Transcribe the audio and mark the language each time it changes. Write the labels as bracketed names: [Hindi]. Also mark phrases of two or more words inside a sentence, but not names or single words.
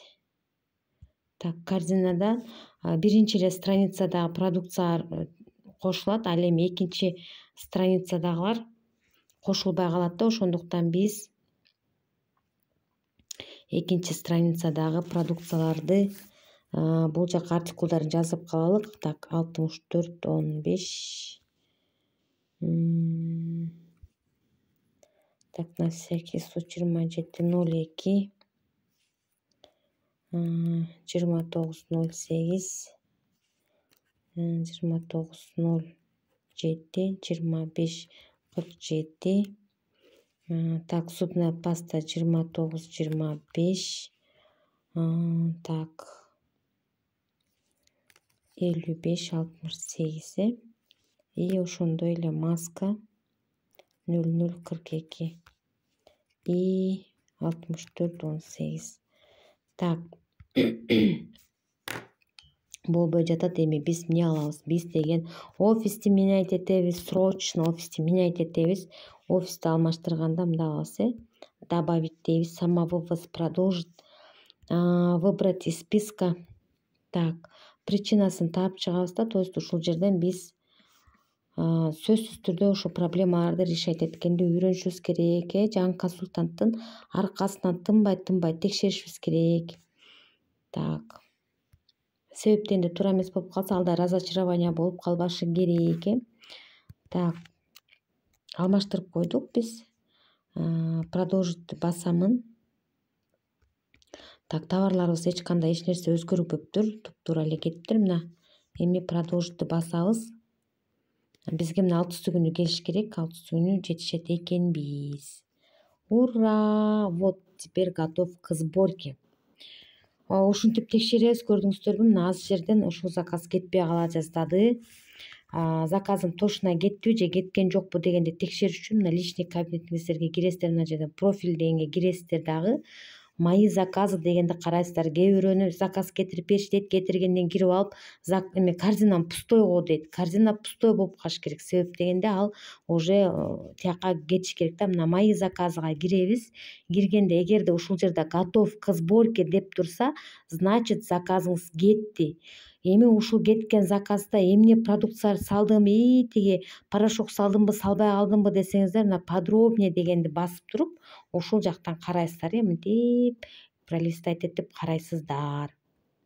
[Kyrgyz] Так, корзинада биринчи эле страницадагы продукциялар кошулат, ал эми экинчи страницадагылар кошулбай калат да, ошондуктан биз экинчи страницадагы продукцияларды бул жака артикулдарын жазып калалык. [Russian] Так, 64-15. Так, на всякий случай 27-02, 29-08, 29-07, 25-47. Так, зубная паста 29-25. Так, 55-68. [Kyrgyz] И ошондой эле маска 00-42 и 64-18. Так, болбой жатат. Эми биз эмне кылабыз? Биз деген офисти менять этебиз, срочно офисти менять этебиз. Офисти алмаштырганда мындай кылабыз, добавить дейбиз, [Russian] самовывоз, продолжить, выбрать из списка. [Kyrgyz] Так, причинасын таап чыгабыз да, [Russian] то есть [Kyrgyz] ушул жерден биз сөзсүз түрдө ушул проблемаларды решать эткенди үйрөнүшүбүз керек. Жаңы консультанттын аркасынан тынбай текшеришибиз керек. Так, себептенди туура эмес болуп калса, ал да разочарование болуп калбашы керек. Так, алмаштырып койдук биз. Продолжить басамын. Так, товарларыбыз эч кандай эч нерсе өзгөрбөптүр, туптуура эле кетиптир. Мына эми продолжить басабыз. Бизге мына 60 күнү келиш керек, 60 күнү жетишет экенбиз. [Russian] Ура! Вот, теперь готов к сборке. [Kyrgyz] Ушинтип текшеребиз, көрдүңүздөрбү? Мына аз жерден ушул заказ кетпей кала жаздады. Заказым точно кеттиби же кеткен жокпу дегенди текшериш үчүн мына личный кабинетиңиздерге киресиздер, мына жерде профиль дегенге киресиздер, дагы [Russian] мои заказы [Kyrgyz] дегенди карайсыздар. Кээ бирөөнү заказ кетирип бериш дейт, кетиргенден кирип алып, эме корзинам пустой го дейт. [Russian] Корзина пустой [Kyrgyz] болуп калыш керек. Себеп дегенде ал уже тияка кетиш керек да. Мына мои заказыга киребиз. Киргенде эгерде ушул жерде [Russian] готов к сборке [Kyrgyz] деп турса, значит заказыңыз кетти. Эми ушул кеткен заказда эмне продукция салдым, тиги порошок салдымбы, салбай калдымбы десеңиздер, мына подробнее дегенди басып туруп, ушул жактан карайсыздар, мынтип пролистать этип карайсыздар.